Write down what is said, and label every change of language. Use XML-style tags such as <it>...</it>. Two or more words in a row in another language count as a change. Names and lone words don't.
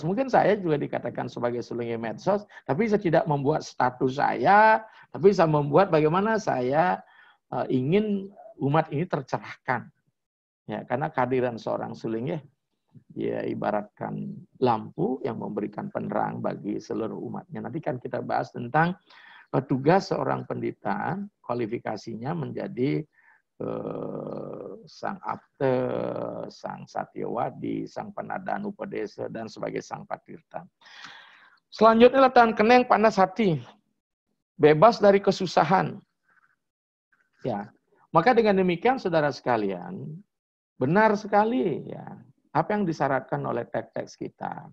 <id>Mungkin saya juga dikatakan sebagai sulingge medsos, tapi saya tidak membuat status saya, tapi saya membuat bagaimana saya ingin umat ini tercerahkan. Ya, karena kehadiran seorang sulingge ya ibaratkan lampu yang memberikan penerang bagi seluruh umatnya. Nanti kan kita bahas tentang tugas seorang pendeta, kualifikasinya menjadi</id> <kaw>sang abte, sang satyawadi, sang penadaan upadesa,</kaw> <id>dan sebagai</id> <kaw>sang patirta.</kaw> <id>Selanjutnya latihan keneng panas hati, bebas dari kesusahan. Ya, maka dengan demikian saudara sekalian, benar sekali ya apa yang disyaratkan oleh teks-teks kita.</id>